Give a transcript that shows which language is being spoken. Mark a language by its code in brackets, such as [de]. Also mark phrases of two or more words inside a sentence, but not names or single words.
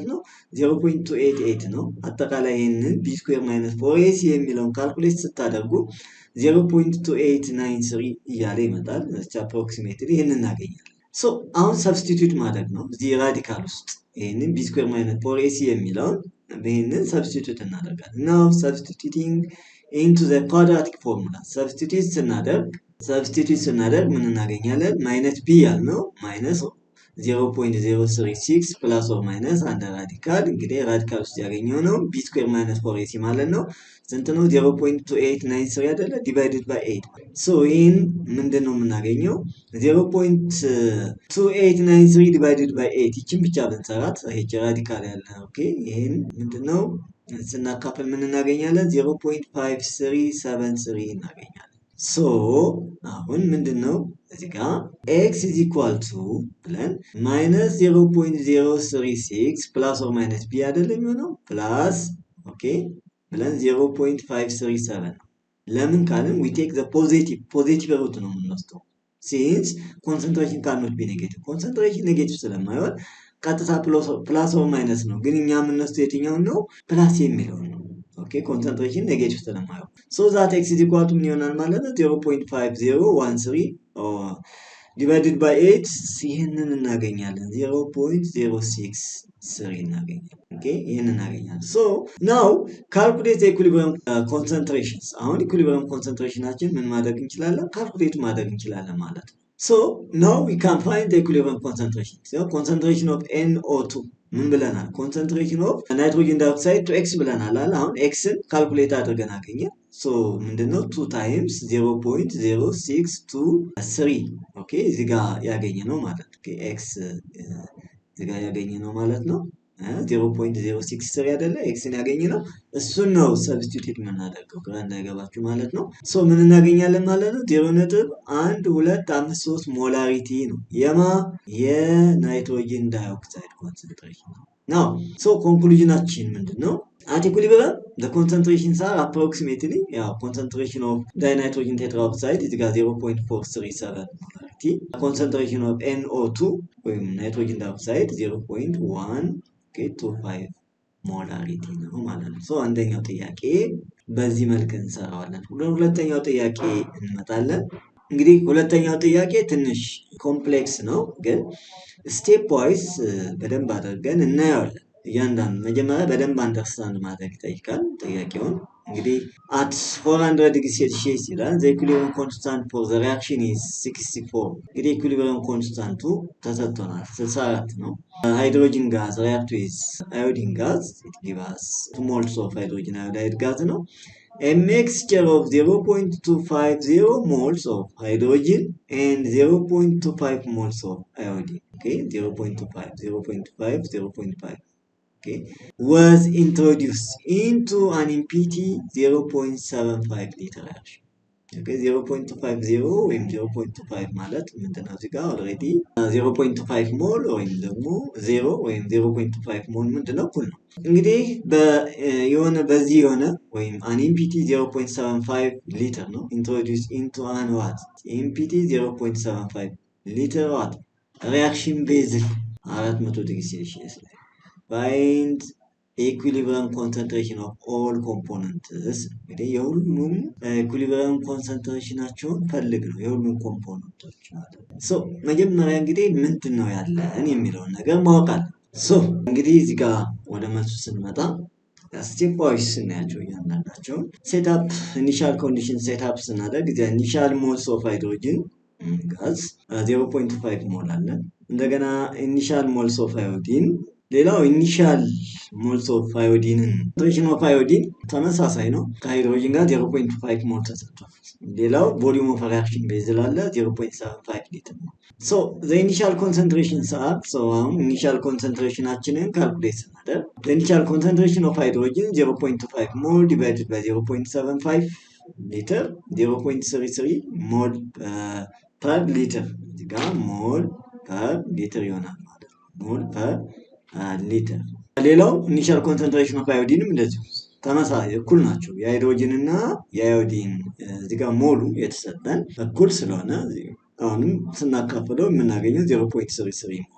[am] ነው 0.288 ነው። አጠቃላይ ይሄንን b [en] square minus [am] 4ac የሚለውን ካልኩሌት ስታደርጉ 0.2893 እያለ ይመጣል። አፕሮክሲሜትሊ ይሄንን እናገኛለን። ሶ አሁን ሰብስቲቱት ማድረግ ነው እዚህ ራዲካል ውስጥ ይሄንን b [en] square minus [am] 4ac የሚለውን ይሄንን ሰብስቲቱት እናደርጋለን። [en] now substituting into the quadratic formula [am] ሰብስቲቱት ስናደርግ ምን እናገኛለን? ማይነስ b ያልነው ማይነስ 0.036 [en] plus or minus [am] አንድ ራዲካል እንግዲህ ራዲካል ውስጥ ያገኘው ነው b [en] square minus [am] 4ac ማለት ነው። ስንት ነው? 0.2893 አይደለ? [en] divided by [am] 8 ሶ ይሄን ምንድነው የምናገኘው? 0.2893 [en] divided by [am] 8 ይችን ብቻ ብንሰራት ይሄ ራዲካል ያለ ኦኬ። ይሄን ምንድነው ስናካፍል ምን እናገኛለን? 0.5373 እናገኛለን። ሶ አሁን ምንድነው እዚህ ጋር [en] x is equal to [am] ብለን [en] minus 0.036 plus or minus b [am] አይደለም የሚሆነው plus ኦኬ ብለን 0.537 ለምን ካልን [en] we take the positive root [am] ነው የምንወስደው [en] since concentration cannot be negative concentration negative [am] ስለማይሆን ቀጥታ [en] plus or minus [am] ነው ግን እኛ የምንወስደው የትኛውን ነው? plus የሚለውን ነው። ኦኬ [en] concentration negative [am] ስለማይሆን [en] so that x is equal to [am] ምን ይሆናል ማለት ነው [en] 0.5013 divided by 8 [am] ይሄንን እናገኛለን 0.063 እናገኛለን። ኦኬ ይሄንን እናገኛለን። [en] so now calculate the equilibrium concentrations [am] አሁን equilibrium concentrationናችን ምን ማድረግ እንችላለን? ካልኩሌት ማድረግ እንችላለን ማለት ነው። [en] so now we can find the equilibrium concentration so concentration of NO2 [am] ምን ብለናል? [en] concentration of nitrogen dioxide to x [am] ብለናል አይደል? አሁን x ን ካልኩሌት አድርገን አገኘን። so ምንድነው [en] 2 times 0.0623 [am] ኦኬ እዚህ ጋር ያገኘ ነው ማለት ነው። ኦኬ x እዚህ ጋር ያገኘ ነው ማለት ነው 0.063 አይደለ? x ን ያገኘ ነው እሱን ነው ሰብስቲቱት የምናደርገው ግራ እንዳይገባችሁ ማለት ነው። so ምን እናገኛለን ማለት ነው 0.1253 ሞላሪቲ ነው የናይትሮጅን [en] dioxide concentration [am] ነው። [en] now so [am] ኮንክሉዥናችን ምንድነው? [en] at equilibrium the concentrations are approximately concentration of dinitrogen tetraoxide is 0.437 molarity concentration of NO2 ወይም nitrogen dioxide 0.125 ሞላሪቲ ነው [am] ማለት ነው። so አንደኛው ጥያቄ በዚህ መልክ እንሰራዋለን። ሁለተኛው ጥያቄ እንመጣለን። እንግዲህ ሁለተኛው ጥያቄ ትንሽ ኮምፕሌክስ ነው ግን ስቴፕ ዋይስ በደንብ አድርገን እናየዋለን። እያንዳንዱ መጀመሪያ በደንብ አንደርስታንድ ማድረግ ይጠይቃል ጥያቄውን። እንግዲህ [en] at 400 degrees Celsius ይላል the equilibrium constant for the reaction is 64 እንግዲህ equilibrium constant [am] ተሰጥቶናል 64 ነው። [en] hydrogen gas react with iodine gas it gives us 2 moles of hydrogen iodide gas ነው. A mixture of 0.250 moles of hydrogen and 0.25 moles of iodine okay 0.25 okay was introduced into an empty 0.75 liter reaction okay [am] 0.50 ወይም 0.25 ማለት ምንድነው እዚህ ጋር ኦልሬዲ 0.25 ሞል ወይም ደግሞ 0 ወይም 0.25 ሞል ምንድነው እኩል ነው። እንግዲህ በዚህ የሆነ ወይም [en] an empty 0.75 [am] ሊትር ነው [en] introduced into an what empty 0.75 [am] ሊትር [en] what reaction based 400 degree Celsius find equilibrium concentration of all components [am] እንግዲህ የሁሉም equilibrium concentrationናቸውን ፈልግ ነው የሁሉም ኮምፖነንቶች ማለት ነው። so መጀመሪያ እንግዲህ ምንድነው ያለን የሚለውን ነገር ማወቅ አለ። so እንግዲህ እዚህ ጋር ወደ መልሱ ስንመጣ [en] step wise [am] ስናያቸው እያንዳንዳቸው [en] setup initial condition setup [am] ስናደርግ [en] initial moles of hydrogen gas [am] 0.5 ሞል አለ። እንደገና ኢኒሻል [en] moles of iodine [am] ሌላው [en] initial moles of iodine concentration of iodine [am] ተመሳሳይ ነው ከሃይድሮጅን ጋር 0.5 ሞል ተሰጥቷል። ሌላው [en] volume of reaction vessel [am] አለ 0.75 ሊትር ነው። [en] so the initial concentrations are so initial [am] concentrationናችንን ካልኩሌት ስናደርግ [en] the initial concentration of hydrogen 0.25 mol divided by 0.75 liter 0.33 mol per liter [am] እዚህ ጋር [en] mol per liter [am] ይሆናል ማለት ነው [en] mol per liter። [am] ሌላው [en] initial concentration of [am] አዮዲንም እንደዚሁ ተመሳሳይ እኩል ናቸው። የሃይድሮጅን እና የአዮዲን እዚህ ጋር ሞሉ የተሰጠን እኩል ስለሆነ አሁንም ስናካፍለው የምናገኘው 0.33 ሞል